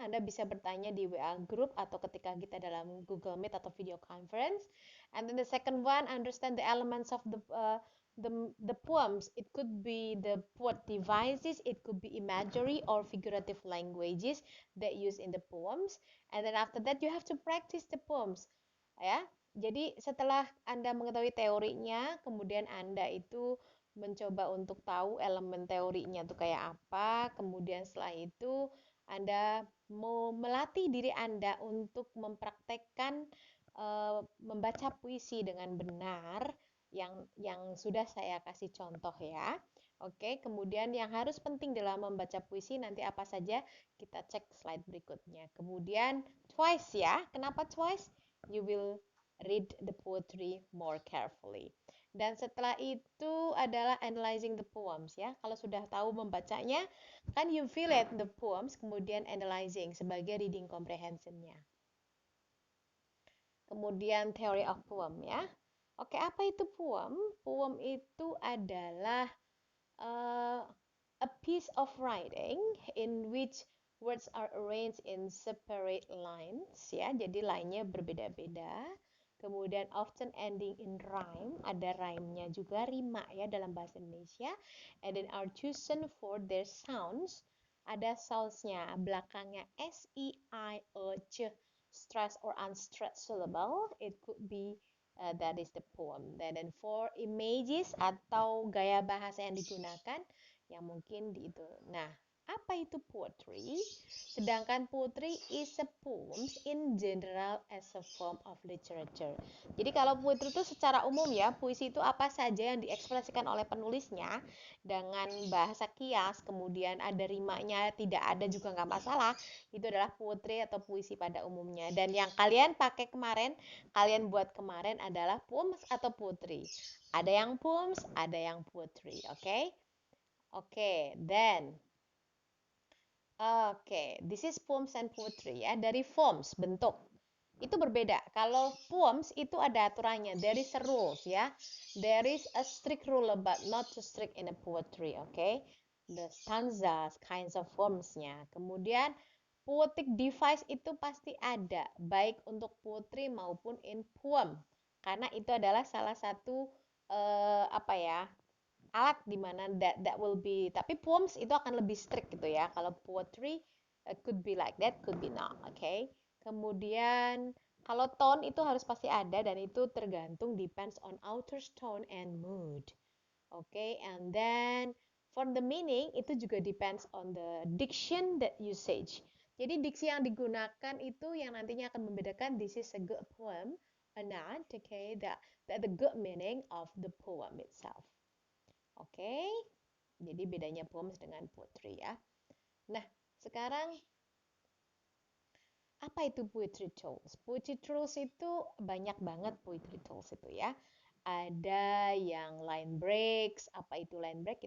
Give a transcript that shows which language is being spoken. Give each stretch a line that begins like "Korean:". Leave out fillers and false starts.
Indonesian: Anda bisa bertanya di WA group atau ketika kita dalam Google Meet atau video conference.
English: And then the second one, understand the elements of the poems. It could be the poet devices, it could be imagery or figurative languages that use in the poems. And then after that you have to practice the poems.
Indonesian: Ya. Jadi setelah Anda mengetahui teorinya, kemudian Anda itu mencoba untuk tahu elemen teorinya itu kayak apa, kemudian setelah itu Anda mau melatih diri Anda untuk mempraktekkan membaca puisi dengan benar yang sudah saya kasih contoh ya. Oke, kemudian yang harus penting dalam membaca puisi nanti apa saja kita cek slide berikutnya. Kemudian twice ya. Kenapa twice?
English: You will read the poetry more carefully.
Indonesian: Dan setelah itu adalah
English: analyzing the poems
Indonesian: ya. Kalau sudah tahu membacanya, kan
English: you feel it the poems,
Indonesian: kemudian analyzing sebagai reading comprehensionnya. Kemudian
English: theory of poem
Indonesian: ya. Oke, apa itu poem?
English: Poem
Indonesian: itu adalah
English: uh, a piece of writing in which words are arranged in separate lines ya.
Indonesian: Jadi line-nya berbeda-beda. Kemudian
English: often ending in rhyme,
Indonesian: ada rhyme-nya juga rima ya dalam bahasa Indonesia.
English: And then are chosen for their sounds.
Indonesian: Ada sounds-nya, belakangnya
English: S, I, O, C, stressed or unstressed syllable. It could be that is the poem.
Indonesian: Dan
English: for images
Indonesian: atau gaya bahasa yang digunakan, yang mungkin di itu. Nah, Apa itu poetry? Sedangkan
English: poetry is a poems in general as a form of literature.
Indonesian: Jadi kalau poetry itu secara umum ya, puisi itu apa saja yang diekspresikan oleh penulisnya dengan bahasa kias, kemudian ada rimanya, tidak ada juga nggak masalah. Itu adalah poetry atau puisi pada umumnya. Dan yang kalian pakai kemarin, kalian buat kemarin adalah poems atau poetry. Ada yang poems, ada yang poetry, oke?
English: Okay? Oke, okay, then Oke, this is poems and poetry ya.
Indonesian: Dari forms, bentuk. Itu berbeda. Kalau poems itu ada aturannya.
English: There is a rules ya. There is a strict rule but not too strict in a poetry, okay? The stanzas, kinds of formsnya.
Indonesian: Kemudian poetic device itu pasti ada, baik untuk
English: poetry
Indonesian: maupun
English: in poem.
Indonesian: Karena itu adalah salah satu apa ya, alat di mana
English: that will be,
Indonesian: tapi poems itu akan lebih strict gitu ya. Kalau
English: poetry could be like that, could be not, oke.
Indonesian: Okay? Kemudian kalau tone itu harus pasti ada dan itu tergantung
English: depends on author's tone and mood.
Indonesian: Oke, okay?
English: And then for the meaning
Indonesian: itu juga
English: depends on the diction that usage.
Indonesian: Jadi diksi yang digunakan itu yang nantinya akan membedakan
English: this is a good poem or not, okay? That the good meaning of the poem itself.
Indonesian: Oke, jadi bedanya poems dengan poetry ya. Nah, sekarang apa itu poetry tools? Poetry tools itu banyak banget poetry tools itu ya. Ada yang line breaks. Apa itu line break?